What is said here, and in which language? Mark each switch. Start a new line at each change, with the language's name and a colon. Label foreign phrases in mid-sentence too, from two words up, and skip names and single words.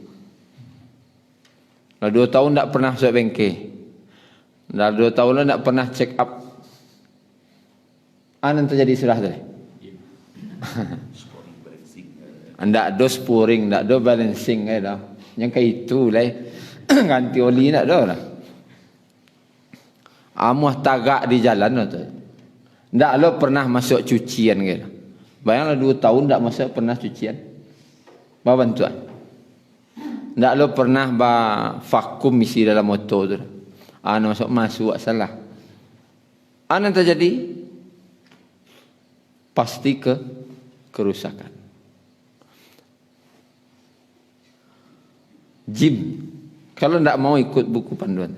Minangkabau: Ala 2 tahun tak pernah masuk bengkel. Ala 2 tahun tak pernah
English: check up.
Minangkabau: Apa yang terjadi sudah tu? Ndak ada sporing, ndak ada balancing dah. Yang kayak itu lah. Ganti oli ndak ada lah. Amuh tagak di jalan tu. Ndak lo pernah masuk cucian ke. Bayanglah 2 tahun ndak masuk pernah cucian. Ba bantuan. Ndak lo pernah ba vakum isi dalam motor tu.
Indonesian: Masuk salah. Apa yang terjadi? Pasti kerusakan. Jin kalau tidak mau ikut buku panduan.